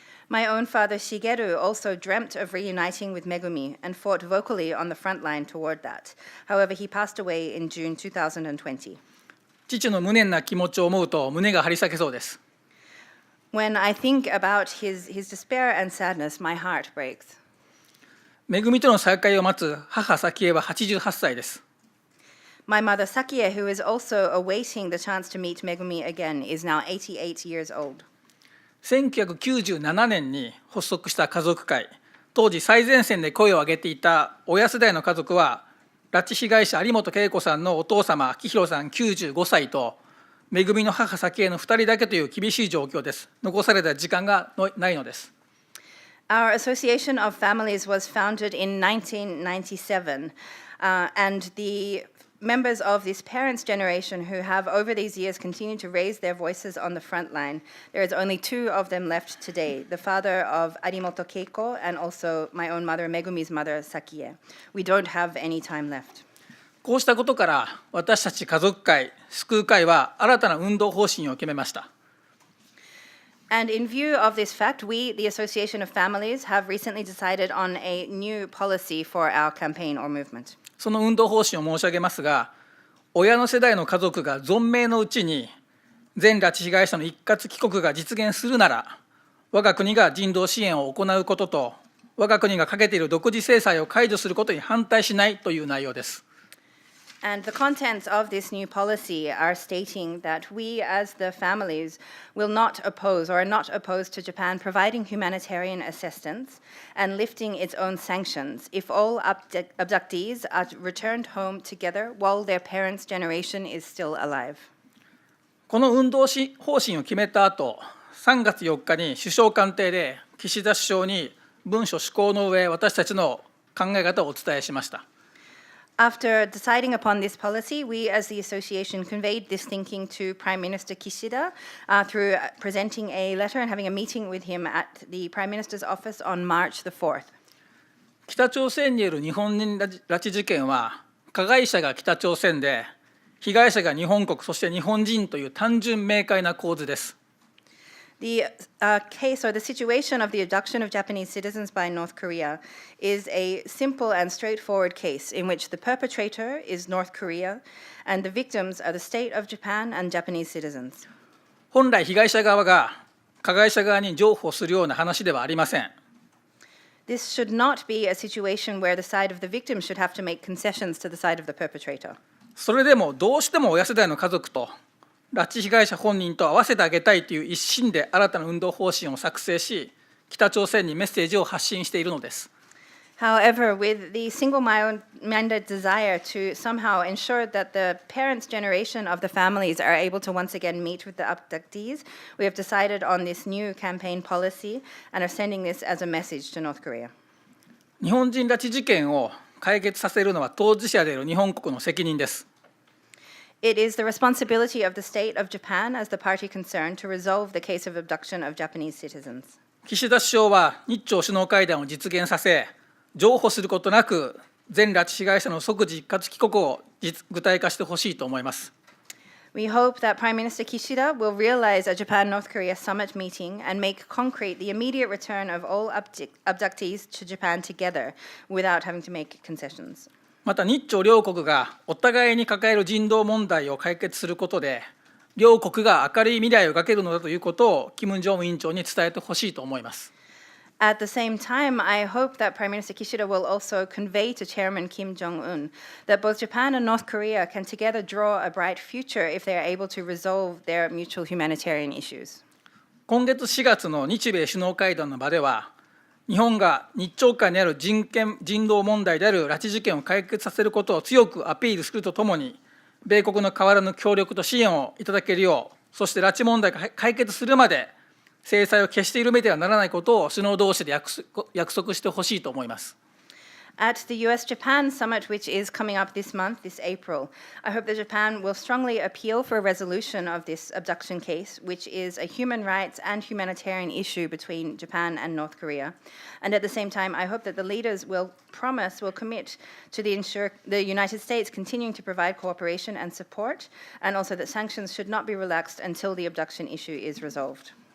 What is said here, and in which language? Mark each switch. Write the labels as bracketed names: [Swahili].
[English] My own father Shigeru also dreamt of reuniting with Megumi and fought vocally on the front line toward that. However, he passed away in June 2020. [Japanese] 父の無念な気持ちを思うと胸が張り裂けそうです。 [English] When I think about his despair and sadness, my heart breaks. [Japanese] めぐみとの再会を待つ母早紀江は88歳です。 [English] My mother Sakie, who is also awaiting the chance to meet Megumi again, is now 88 years old. [Japanese] 1997年に発足した家族会、当時最前線で声を上げていた親世代の家族は、拉致被害者有本恵子さんのお父様明弘さん95歳と、めぐみの母早紀江の2人だけという厳しい状況です。残された時間がないのです。 [English] Our Association of Families was founded in 1997, and the members of this parents' generation who have over these years continued to raise their voices on the front line. There is only two of them left today, the father of Arimoto Keiko and also my own mother, Megumi's mother, Sakie. We don't have any time left. [Japanese] こうしたことから私たち家族会、救う会は新たな運動方針を決めました。 [English] And in view of this fact, we, the Association of Families, have recently decided on a new policy for our campaign or movement. [Japanese] その運動方針を申し上げますが、親の世代の家族が存命のうちに全拉致被害者の一括帰国が実現するなら、我が国が人道支援を行うことと、我が国がかけている独自制裁を解除することに反対しないという内容です。 [English] And the contents of this new policy are stating that we, as the families, will not oppose or are not opposed to Japan providing humanitarian assistance and lifting its own sanctions if all abductees are returned home together while their parents' generation is still alive. [Japanese] この運動方針を決めた後、3月4日に首相官邸で岸田首相に文書施行の上、私たちの考え方をお伝えしました。 [English] After deciding upon this policy, we as the association conveyed this thinking to Prime Minister Kishida through presenting a letter and having a meeting with him at the Prime Minister's office on March the 4th. [Japanese] 北朝鮮による日本人拉致事件は、加害者が北朝鮮で、被害者が日本国、そして日本人という単純明快な構図です。 [English] The case or the situation of the abduction of Japanese citizens by North Korea is a simple and straightforward case in which the perpetrator is North Korea and the victims are the state of Japan and Japanese citizens. [Japanese] 本来被害者側が加害者側に譲歩するような話ではありません。 [English] This should not be a situation where the side of the victim should have to make concessions to the side of the perpetrator. [Japanese] それでもどうしても親世代の家族と拉致被害者本人と合わせてあげたいという一心で新たな運動方針を作成し、北朝鮮にメッセージを発信しているのです。 [English] However, with the single-minded desire to somehow ensure that the parents' generation of the families are able to once again meet with the abductees, we have decided on this new campaign policy and are sending this as a message to North Korea. [Japanese] 日本人拉致事件を解決させるのは当事者である日本国の責任です。 [English] It is the responsibility of the state of Japan as the party concerned to resolve the case of abduction of Japanese citizens. [Japanese] 岸田首相は日朝首脳会談を実現させ、譲歩することなく全拉致被害者の即時一括帰国を具体化してほしいと思います。 [English] We hope that Prime Minister Kishida will realize a Japan-North Korea summit meeting and make concrete the immediate return of all abductees to Japan together without having to make concessions. [Japanese] また日朝両国がお互いに抱える人道問題を解決することで、両国が明るい未来を描けるのだということを金正恩委員長に伝えてほしいと思います。 [English] At the same time, I hope that Prime Minister Kishida will also convey to Chairman Kim Jong-un that both Japan and North Korea can together draw a bright future if they are able to resolve their mutual humanitarian issues. [Japanese] 今月4月の日米首脳会談の場では、日本が日朝間にある人道問題である拉致事件を解決させることを強くアピールするとともに、米国の変わらぬ協力と支援をいただけるよう、そして拉致問題が解決するまで制裁を決して緩めてはならないことを首脳同士で約束してほしいと思います。 [English] At the US-Japan summit, which is coming up this month, this April, I hope that Japan will strongly appeal for a resolution of this abduction case, which is a human rights and humanitarian issue between Japan and North Korea. And at the same time, I hope that the leaders will commit to ensure the United States continuing to provide cooperation and support, and also that sanctions should not be relaxed until the abduction issue is resolved.